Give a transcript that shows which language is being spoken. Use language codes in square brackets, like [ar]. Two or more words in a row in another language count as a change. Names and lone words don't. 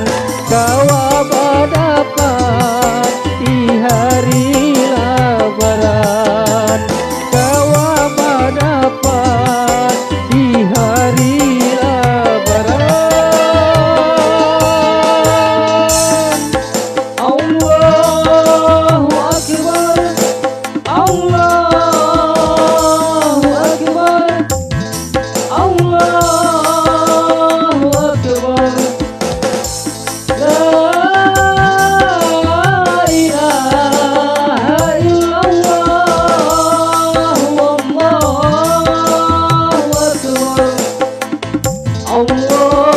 [id] Kau dapat di hari lebaran. Dapat di hari lebaran. [ar] الله أكبر، الله أكبر، الله أكبر. لا إله إلا الله، الله